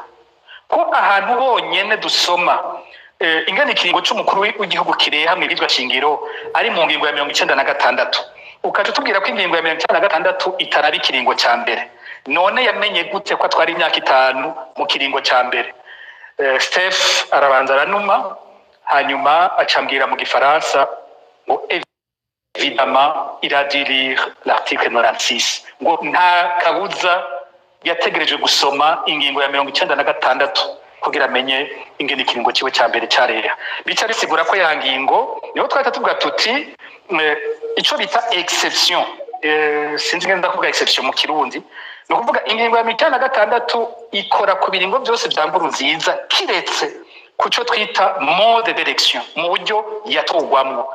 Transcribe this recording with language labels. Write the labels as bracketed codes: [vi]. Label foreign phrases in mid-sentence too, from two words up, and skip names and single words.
[rn] Ko ahantu honyene dusoma ingene ikiringo c'umukuru w'igihugu kireha mu ibizwa shingiro ari mu ngingo ya 96, ukaje tubwira ko ingingo ya 96 itaraba ikiringo cya mbere. None yamenye gute ko atwara imyaka 5 mu kiringo cya mbere? Stef arabanza aranuma, hanyuma acambwira mu gifaransa ngo [fr] évidemment il a dû lire l'article 96, [rn] ngo nta kabuza yategereje gusoma ingingo ya 96 kugira amenye ingene ikiringo ciwe cya mbere cyareha. Bica bisigura ko ya ngingo niho twahita tuvuga tuti ico bita exception, sinzi ngenda ndakuvuga exception mu Kirundi, no kuvuga ingingo ya 96 ikora ku biringo byose bya Nkurunziza kiretse kuco twita [fr] mode d'élection, [rn] mu buryo yatogwamwo.